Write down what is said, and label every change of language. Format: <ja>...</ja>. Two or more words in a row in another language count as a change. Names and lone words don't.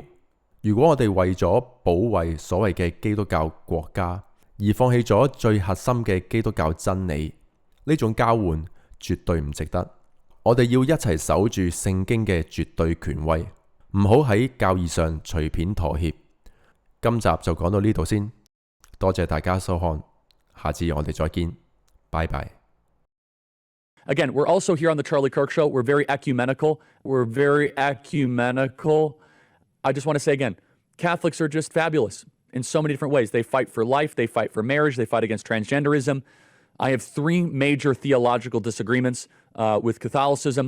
<yue>如果我哋為咗保衛所謂嘅基督教國家而放棄咗最核心嘅基督教真理，呢種交換絕對唔值得。我哋要一齊守住聖經嘅絕對權威，唔好喺教義上隨便妥協。今集就講到呢度先，多謝大家收看，下次我哋再見，拜拜。</yue> <en>Again, we're also here on the Charlie Kirk Show. We're very ecumenical. I just want to say again, Catholics are just fabulous in so many different ways. They fight for life, they fight for marriage, they fight against transgenderism. I have 3 major theological disagreements with Catholicism.</en>